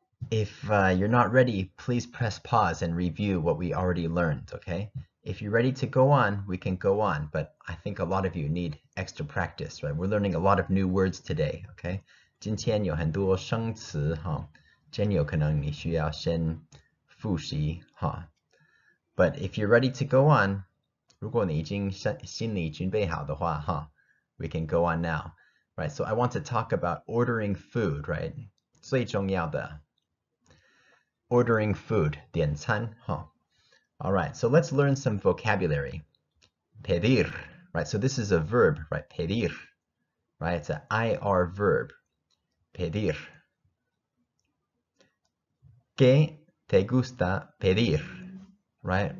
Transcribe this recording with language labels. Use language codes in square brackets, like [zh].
[en] If you're not ready, please press pause and review what we already learned, okay? If you're ready to go on, we can go on, but I think a lot of you need extra practice, right? We're learning a lot of new words today, okay? [zh] 今天有很多生词哈，今天有可能你需要先复习哈。 [en] But if you're ready to go on, [zh] 如果你已经心里准备好的话哈， [en] we can go on now, right? So I want to talk about ordering food, right? [zh] 最重要的 [en] ordering food, [zh] 点餐哈。 [en] All right, so let's learn some vocabulary. Pedir, right? So this is a verb, right? Pedir, right? It's an IR verb. Pedir. [es] ¿Qué te gusta pedir? [en] Right?